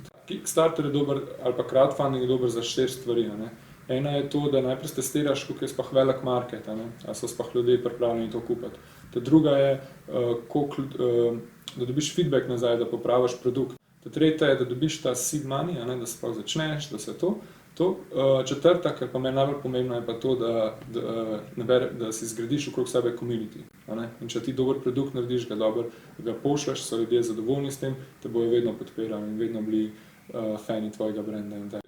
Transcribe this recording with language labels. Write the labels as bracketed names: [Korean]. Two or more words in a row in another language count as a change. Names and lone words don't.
[Slovenian] Kickstarter je dober, ali pa crowdfunding je dober za 4 stvari, a ne. Ena je to, da najprej testiraš, koliko je sploh velik market, a ne, ali so sploh ljudje pripravljeni to kupiti. Ta druga je, da dobiš feedback nazaj, da popraviš produkt. Ta tretja je, da dobiš ta [English] seed money, [Slovenian] a ne, da sploh začneš, da se to. Četrta, kar pa meni najbolj pomembno, je pa to, da si zgradiš okrog sebe community, a ne. In če ti dober produkt narediš, ga pošlješ, so ljudje zadovoljni s tem, te bojo vedno podpirali in vedno bili fani tvojega brenda in tako.